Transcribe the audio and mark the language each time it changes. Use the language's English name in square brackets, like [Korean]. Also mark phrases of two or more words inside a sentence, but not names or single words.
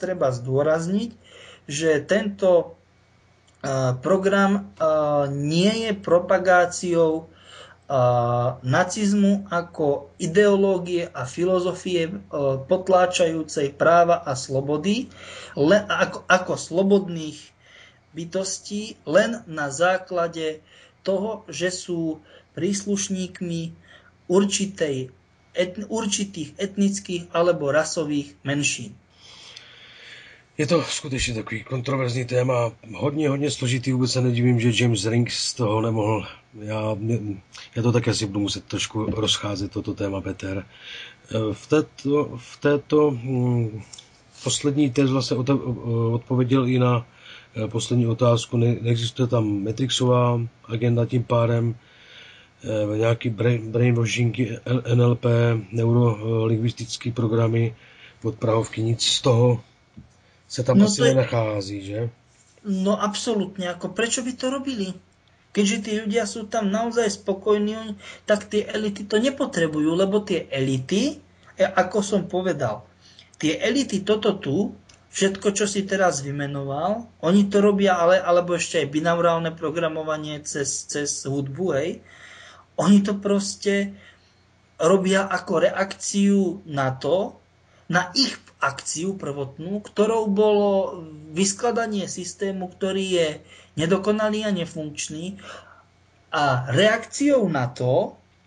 [Slovak] treba zdôrazniť, že tento program nie je propagáciou nacizmu ako ideológie a filozofie potláčajúcej práva a slobody, ako slobodných bytostí len na základe toho, že sú príslušníkmi určitých etnických alebo rasových menšín. [Czech] Je to skutečně takový kontroverzní téma, hodně složitý, vůbec se nedivím, že James Rink z toho nemohl. Já to také si budu muset trošku rozcházet, toto téma, Peter. V této poslední téze vlastně odpověděl i na poslední otázku. Neexistuje tam Matrixová agenda, tím pádem nějaký brainwashingy, NLP, neurolingvistické programy od Prahovky, nic z toho se tam asi nenachází, že? [Slovak] No absolútne, ako prečo by to robili? Keďže tí ľudia sú tam naozaj spokojní, tak tie elity to nepotrebujú, lebo tie elity, ako som povedal, tie elity toto tu, všetko, čo si teraz vymenoval, oni to robia, alebo ešte aj binaurálne programovanie cez hudbu, hej, oni to proste robia ako reakciu na to, na ich akciu prvotnú, ktorou bolo vyskladanie systému, ktorý je nedokonalý a nefunkčný, a reakciou na to,